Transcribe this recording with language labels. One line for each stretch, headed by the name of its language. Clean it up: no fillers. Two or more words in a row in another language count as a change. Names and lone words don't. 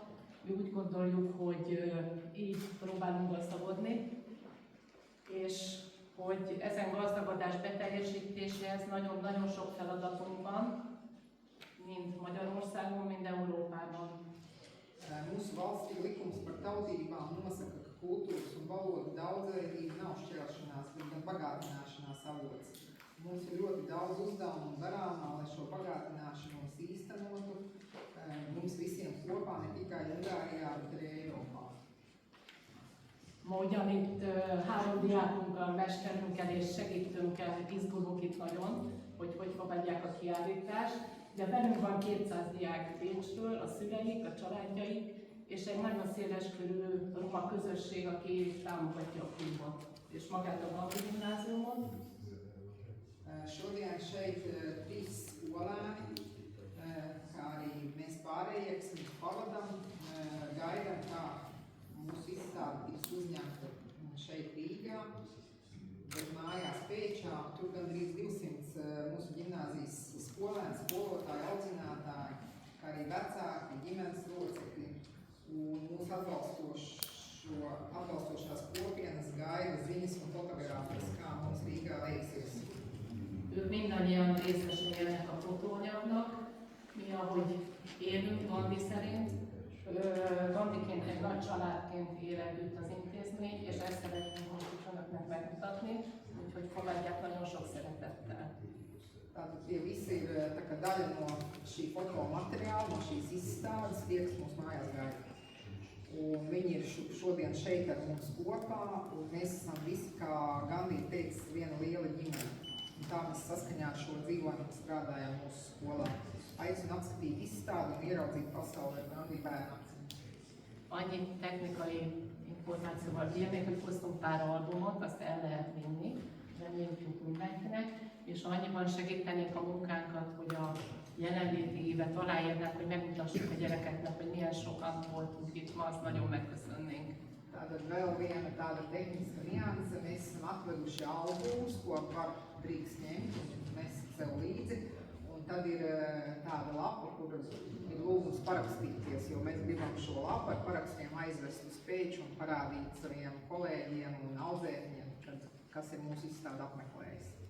Hungarian: Mi úgy gondoljuk, hogy így próbálunk gazdagodni, és hogy ezen gazdagodás beteljesítéséhez nagyon-nagyon sok feladatunk van, mind Magyarországon, mind Európában.
Latvian: Mūsu valstī likums par tautībām nosaka, ka kultūras un valodu daudzveidība nav šķelšanās, bet gan bagātināšanās avots. Mums ir ļoti daudz uzdevumu darāmā, lai šo bagātināšanos īstenotu mums visiem kopā, ne tikai Ungārijā, bet arī Eiropā.
Hungarian: Ma ugyanitt 3 diákunkkal, mesterünkkel és segítőnkkel izgulunk itt nagyon, hogy fogadják a kiállítást. De velünk van 200 diák Pécsről, a szüleik, a családjaik, és egy nagyon széleskörű roma közösség, aki támogatja a klubot, és magát a Gandhi gimnáziumot.
Latvian: Šodien šeit 3 skolēni, kā arī mēs pārējie, kas viņus pavadam, gaidām, kā mūsu izstāde tiks uzņemta šeit Rīgā, bet mājās Pēčā, tur gandrīz 200 mūsu gimnāzijas skolēni, skolotāji, audzinātāji, kā arī vecāki, ģimenes locekļi un mūsu atbalstošās kopienas gaida ziņas un fotogrāfijas, kā mums Rīgā veiksies.
Hungarian: Ők mindannyian részesei ennek a fotóanyagnak, mi ahogy élünk Gandhi szerint, Gandhiként egy nagy családként él együtt az intézmény, és ezt szeretnénk most is önöknek megmutatni, úgyhogy fogadják nagyon sok szeretettel.
Latvian: Tātad tie visi ir tā kā daļa no šī fotomateriāla, no šīs izstādes, tie, kas mums mājās gaida. Un viņi ir šodien šeit ar mums kopā, un mēs esam visi, kā Gandhi teica, viena liela ģimene. Un tā mēs saskaņā ar šo dzīvojumu strādājam mūsu skolā. Aicinu apskatīt izstādi un ieraudzīt pasaulē Gandhi bērnam.
Hungarian: Annyi technikai információval bírnék, hogy hoztunk pár albumot, azt el lehet vinni, reméljük mindenkinek, és annyiban segítenék a munkánkat, hogy a jelenléti évet aláírnák, hogy megmutassuk a gyerekeknek, hogy milyen sokan voltunk itt ma, azt nagyon megköszönnénk.
Latvian: Tātad vēl viena tāda tehniska nianse, mēs esam atveduši albumus, ko var drīkst ņemt un nest sev līdzi. Un tad ir tāda lapa, kur ir lūgums parakstīties, jo mēs gribam šo lapu ar parakstiem aizvest uz Pēču un parādīt saviem kolēģiem un audzēkņiem, kas ir mūsu izstādi apmeklējis.